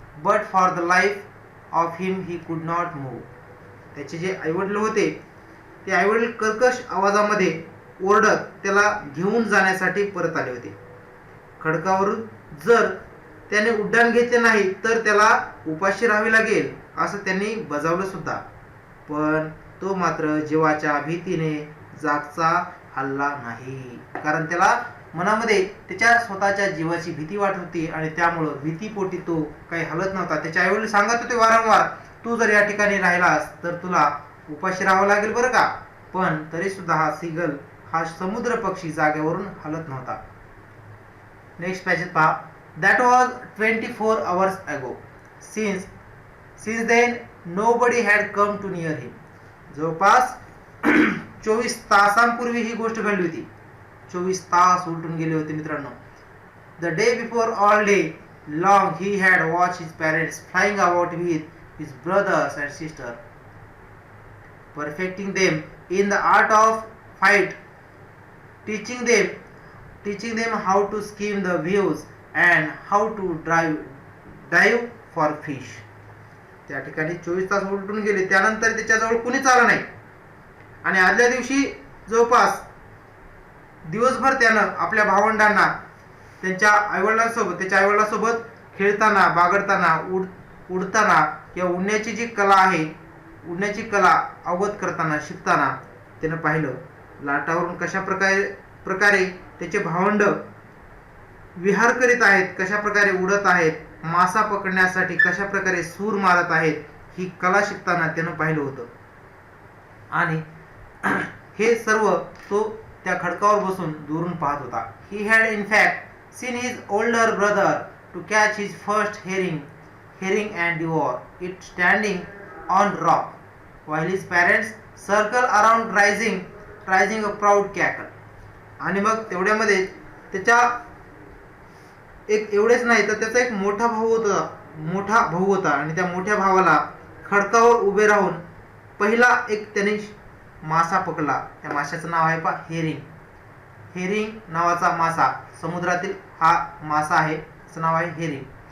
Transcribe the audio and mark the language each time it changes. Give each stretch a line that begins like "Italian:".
English: But for the life of him he could not move.
Marathi: त्याचे जे आईवडील होते ते आईवडील कर्कश आवाजामध्ये ओरडत त्याला घेऊन जाण्यासाठी परत आले होते. खडकावरून जर त्याने उड्डाण घेतले नाही तर त्याला उपाशी राहावे लागेल असं त्यांनी बजावलं सुद्धा. पण तो मात्र जीवाच्या भीतीने जागचा हल्ला नाही, कारण त्याला मनामध्ये त्याच्या स्वतःच्या जीवाची भीती वाटत होती आणि त्यामुळं भीतीपोटी तो काही हलत नव्हता. त्याच्या आईवडील सांगत होते वारंवार, तू जर या ठिकाणी राहिलास तर तुला उपाशी राहावं लागेल बरं का. पण तरी सुद्धा हा सीगल, हा समुद्र पक्षी जागेवरून हलत नव्हता. नेक्स्ट पॅसेज पहा.
English: That was 24 hours ago. Since then nobody had come too near him.
Marathi: जवळपास 24 तासांपूर्वी ही गोष्ट घडली होती. 24 तास उलटून गेले होते मित्रांनो.
English: The day before all day long he had watched his parents flying about with his brothers and sister, perfecting them in the art of fight, teaching them how to skim the waves and how to dive for fish.
Marathi: त्या ठिकाणी 24 तास उलटून गेले. त्यानंतर त्याच्याजवळ कुणीच आलं नाही आणि आदल्या दिवशी जवळपास दिवसभर त्यानं आपल्या भावंडांना त्याच्या आईवडिलांसोबत खेळताना, बागडताना, उडताना किंवा उडण्याची जी कला आहे, उडण्याची कला अवगत करताना, शिकताना त्यानं पाहिलं. लाटावरून कशा प्रकारे त्याचे भावंड विहार करीत आहेत, कशा प्रकारे उडत आहेत, मासा पकडण्यासाठी कशा प्रकारे सूर मारत आहेत, ही कला शिकताना त्यानं पाहिलं होतं. आणि हे सर्व तो त्या खडकावर बसून दुरून पाहत होता.
English: He had in fact seen his older brother to catch his first herring and devour it standing on rock, while his parents circle around rising a proud cackle.
Marathi: आणि मग तेवढ्यामध्ये त्याच्या एवढेच नाही तर त्याचा एक मोठा भाऊ होता आणि त्या मोठ्या भावाला खडकावर उभे राहून पहिला एक त्याने मासा पकडला. त्या माशाचं नाव आहे हेरिंग नावाचा मासा, समुद्रातील हा मासा आहे, त्याचं नाव आहे हेरिंग.